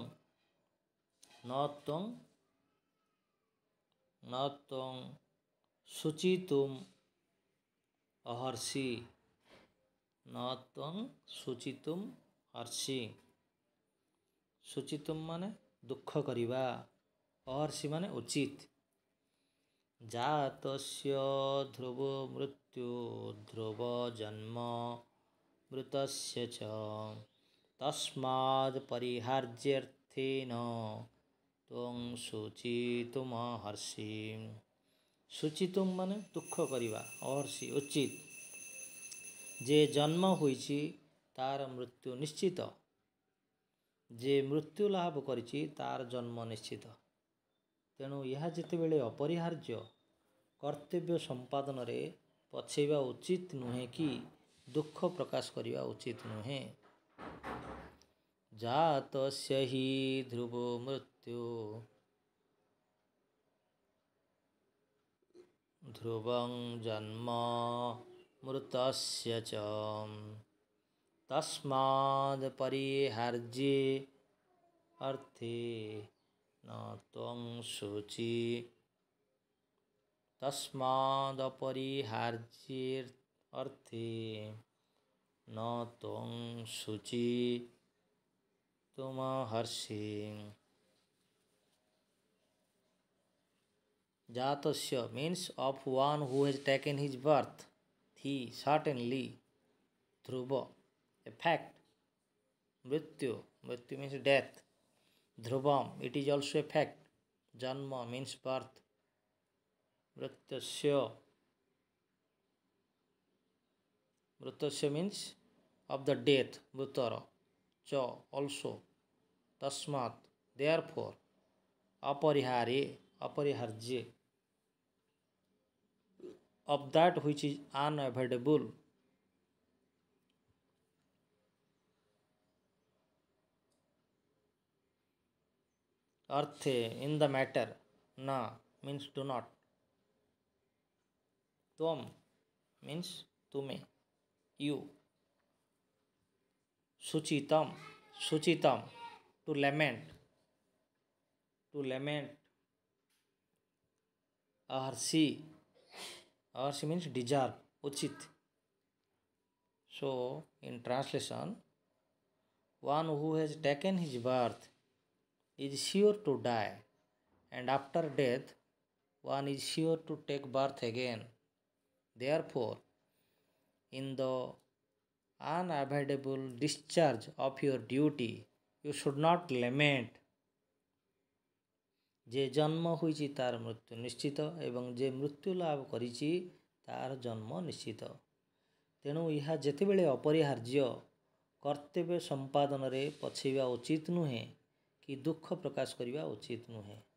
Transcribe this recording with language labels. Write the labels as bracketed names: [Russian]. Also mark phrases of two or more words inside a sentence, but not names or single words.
[Sanskrit] त्वं शुचित्वम् अर्हसि, न त्वं शुचित्वम् अर्हसि। [Odia] ଶୁଚିତ୍ୱମ ମାନେ ଦୁଖ କରିବା, ଅର୍ହସି ମାନେ ଉଚିତ। [Sanskrit] जातस्य ध्रुवो मृत्यु ध्रुव जन्म मृतस्य च तस्माद् परिहार्यर्थेन त्वं शुचित्वमर्हसि। [Odia] ଶୁଚିତ୍ୱମ ମାନେ ଦୁଖ କରିବା, ଅର୍ହସି ଉଚିତ। ଯେ ଜନ୍ମ ହୋଇଛି ତାର ମୃତ୍ୟୁ ନିଶ୍ଚିତ, ଯେ ମୃତ୍ୟୁ ଲାଭ କରିଛି ତାର ଜନ୍ମ ନିଶ୍ଚିତ। ତେଣୁ ଏହା ଯେତେବେଳେ ଅପରିହାର୍ଯ୍ୟ, କର୍ତ୍ତବ୍ୟ ସମ୍ପାଦନ ରେ ପଛେବା ଉଚିତ ନୁହେ କି ଦୁଖ ପ୍ରକାଶ କରିବା ଉଚିତ ନୁହେ। [Sanskrit] जातस्य हि ध्रुवो मृत्यु ध्रुवं जन्म मृतस्य च तस्माद् परिहार्ये अर्थे न त्वं शुचि, तस्मादपरिहार्ये अर्थे न त्वं शुचित्वमर्हसि। [English] जातस्य means of one who has taken his birth, he certainly, dhruva a fact, [Sanskrit] मृत्यु मृत्यु [English] means death, dhruvam it is also a fact, janma means birth, mritasya means of the death, [Sanskrit] मृतर च [English] also, tasmat therefore, [Sanskrit] अपरिहार्ये अपरिहार्य [English] of that which is unavoidable, अर्थे in the matter, na means do not, tvam means तुमे you, [Sanskrit] शुचितम शुचितम [English] to lament, [Sanskrit] अर्हसि अर्हसि [English] means deserve, उचित। So in translation, one who has taken his birth is sure to die, and after death one is sure to take birth again. Therefore in the unavoidable discharge of your duty, you should not lament. [Odia] ଯେ ଜନ୍ମ ହୋଇଛି ତାର ମୃତ୍ୟୁ ନିଶ୍ଚିତ ଏବଂ ଯେ ମୃତ୍ୟୁ ଲାଭ କରିଛି ତାର ଜନ୍ମ ନିଶ୍ଚିତ। ତେଣୁ ଏହା ଯେତେବେଳେ ଅପରିହାର୍ଯ୍ୟ, କର୍ତ୍ତବ୍ୟ ସମ୍ପାଦନରେ ପଛେଇବା ଉଚିତ ନୁହେଁ କି ଦୁଃଖ ପ୍ରକାଶ କରିବା ଉଚିତ ନୁହେଁ।